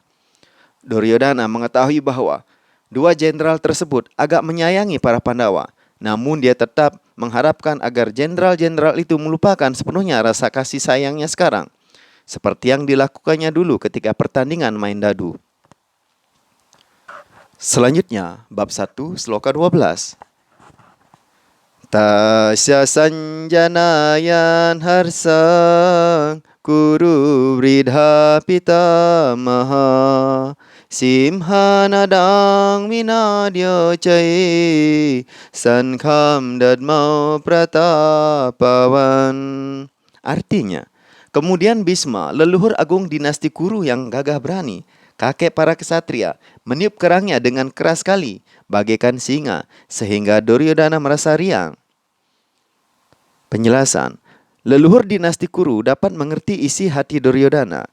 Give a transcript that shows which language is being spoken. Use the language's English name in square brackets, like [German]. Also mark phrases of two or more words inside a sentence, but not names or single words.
[Indonesian] Duryodhana mengetahui bahwa dua jenderal tersebut agak menyayangi para Pandawa, namun dia tetap mengharapkan agar jenderal-jenderal itu melupakan sepenuhnya rasa kasih sayangnya sekarang, seperti yang dilakukannya dulu ketika pertandingan main dadu. Selanjutnya, bab 1, sloka 12. [Sanskrit] Tasya sanjanayan harsang kuru vridha pitamaha simhanadang minadyo cai sankham dadmau pratapawan. [Indonesian] Artinya, kemudian Bhisma, leluhur agung dinasti Kuru yang gagah berani, kakek para ksatria, meniup kerangnya dengan keras sekali, bagaikan singa, sehingga Duryodhana merasa riang. Penjelasan. Leluhur dinasti Kuru dapat mengerti isi hati Duryodhana.